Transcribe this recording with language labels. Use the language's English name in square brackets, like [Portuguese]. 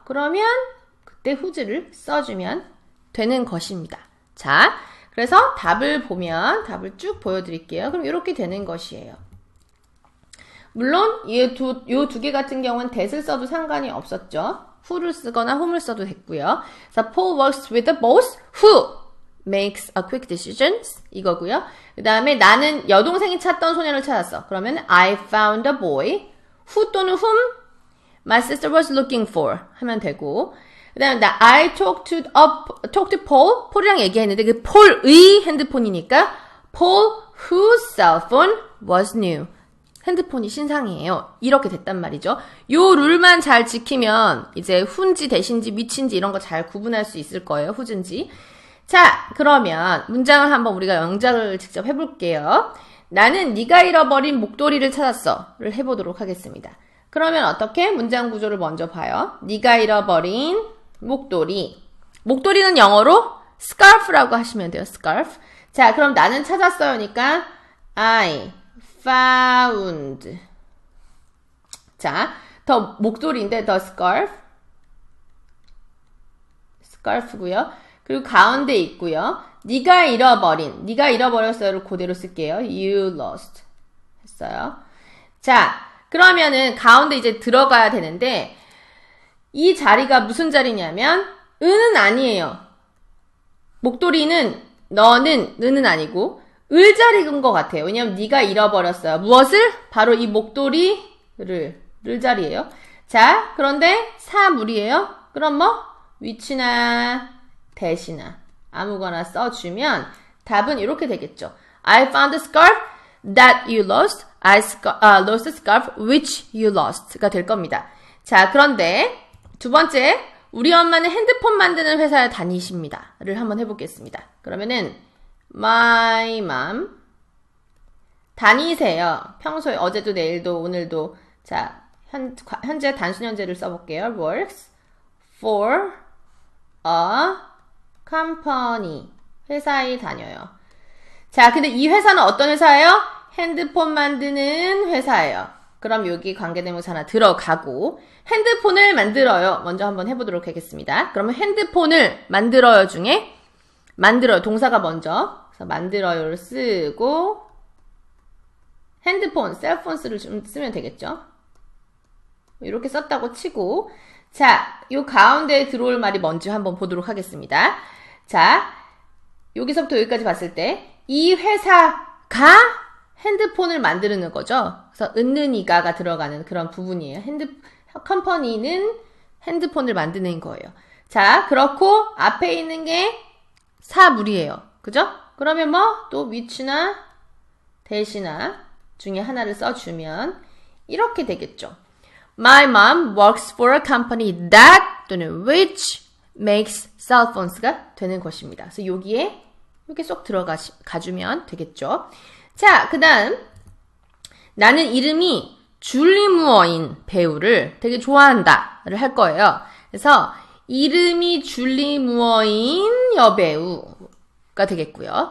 [Korean] 그러면 그때 who를 써주면 되는 것입니다. 자, 그래서 답을 보면 답을 쭉 보여드릴게요. 그럼 이렇게 되는 것이에요. 물론 이 두 개 같은 경우는 that을 써도 상관이 없었죠. who를 쓰거나 whom을 써도 됐고요. [English] 그래서 Paul works with the boss who makes a quick decisions 이거고요. [Korean] 그 다음에 나는 여동생이 찾던 소년을 찾았어. [English] 그러면 I found a boy who 또는 whom my sister was looking for 하면 되고, 그 다음에 I talked to Paul, 폴이랑 얘기했는데 그 폴의 핸드폰이니까 Paul whose cell phone was new. [Korean] 핸드폰이 신상이에요. 이렇게 됐단 말이죠. 요 룰만 잘 지키면 이제 who인지 that인지 which인지 이런 거 잘 구분할 수 있을 거예요. who인지. 자, 그러면 문장을 한번 우리가 영작을 직접 해볼게요. 나는 네가 잃어버린 목도리를 찾았어를 해보도록 하겠습니다. 그러면 어떻게? 문장 구조를 먼저 봐요. 네가 잃어버린 목도리. 목도리는 영어로 scarf라고 하시면 돼요. scarf. 자, 그럼 나는 찾았어요니까 I found. 자, 더 목도리인데 더 scarf. scarf고요. 그리고 가운데 있고요. 네가 잃어버렸어요를 그대로 쓸게요. [English] You lost 했어요. [Korean] 자, 그러면은 가운데 이제 들어가야 되는데 이 자리가 무슨 자리냐면 은은 아니에요. 목도리는 너는 아니고 을 자리인 것 같아요. 왜냐면 네가 잃어버렸어요. 무엇을? 바로 이 목도리를 를 자리예요. 자, 그런데 사물이에요. 그럼 뭐 which나 that이나 아무거나 써주면 답은 이렇게 되겠죠. [English] I found the scarf that you lost. I lost the scarf which you lost가 될 겁니다. [Korean] 자, 그런데 두 번째, 우리 엄마는 핸드폰 만드는 회사에 다니십니다.를 한번 해보겠습니다. 그러면은 my mom 다니세요. 평소에 어제도 내일도 오늘도 자 현재 단순 현재를 써볼게요. [English] works for a company 회사에 다녀요. [Korean] 자, 근데 이 회사는 어떤 회사예요? 핸드폰 만드는 회사예요. 그럼 여기 관계대명사 하나 들어가고 핸드폰을 만들어요. 먼저 한번 해보도록 하겠습니다. 그러면 핸드폰을 만들어요 중에 만들어요. 동사가 먼저 그래서 만들어요를 쓰고 핸드폰, 셀폰스를 좀 쓰면 되겠죠. 이렇게 썼다고 치고 자, 요 가운데에 들어올 말이 뭔지 한번 보도록 하겠습니다. 자, 여기서부터 여기까지 봤을 때 이 회사가 핸드폰을 만드는 거죠. 그래서 은는이가가 들어가는 그런 부분이에요. 컴퍼니는 핸드폰을 만드는 거예요. 자, 그렇고 앞에 있는 게 사물이에요. 그죠? 그러면 뭐 또 which나 that이나 중에 하나를 써주면 이렇게 되겠죠. [English] My mom works for a company that 또는 which makes cell phones 가 되는 것입니다. [Korean] 그래서 여기에 이렇게 쏙 들어가주면 되겠죠. 자, 그 다음 나는 이름이 줄리 무어인 배우를 되게 좋아한다를 할 거예요. 그래서 이름이 줄리 무어인 여배우가 되겠고요.